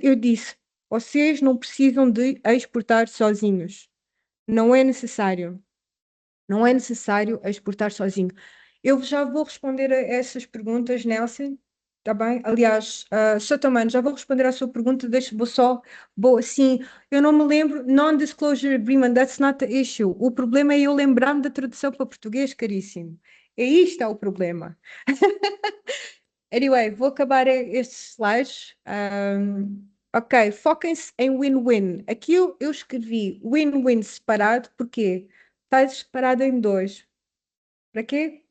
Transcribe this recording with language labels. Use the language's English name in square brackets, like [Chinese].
[Portuguese] Eu disse, vocês não precisam de exportar sozinhos. Não é necessário. Não é necessário exportar sozinho. Eu já vou responder a essas perguntas, Nelson. Está bem? Aliás, Sr. Tomano, já vou responder à sua pergunta. Vou assim. Eu não me lembro. [English] Non-disclosure agreement, that's not the issue. [Portuguese] O problema é eu lembrar-me da tradução para português, caríssimo. É isto é o problema. Anyway, vou acabar estes slides. Ok, foquem-se em win-win. Aqui eu escrevi win-win separado, porque está separado em dois. Para quê?